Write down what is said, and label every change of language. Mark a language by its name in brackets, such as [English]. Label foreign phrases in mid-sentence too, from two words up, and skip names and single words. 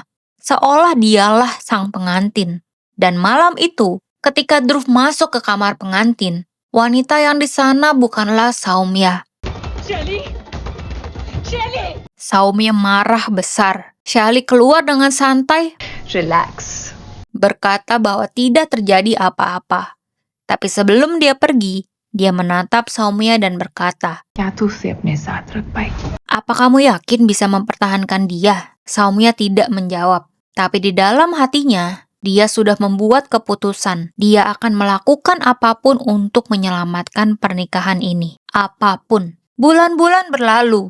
[Indonesian] Seolah dialah sang pengantin. Dan malam itu, ketika Dhruv masuk ke kamar pengantin, wanita yang di sana bukanlah Soumya. Soumya marah besar. Shaily keluar dengan santai, Relax. berkata bahwa tidak terjadi apa-apa. Tapi sebelum dia pergi, dia menatap Soumya dan berkata, [Hindi] क्या तू उसे अपने साथ रख पाई? [Indonesian] apa kamu yakin bisa mempertahankan dia? Soumya tidak menjawab. Tapi di dalam hatinya, dia sudah membuat keputusan. Dia akan melakukan apapun untuk menyelamatkan pernikahan ini. Apapun. Bulan-bulan berlalu.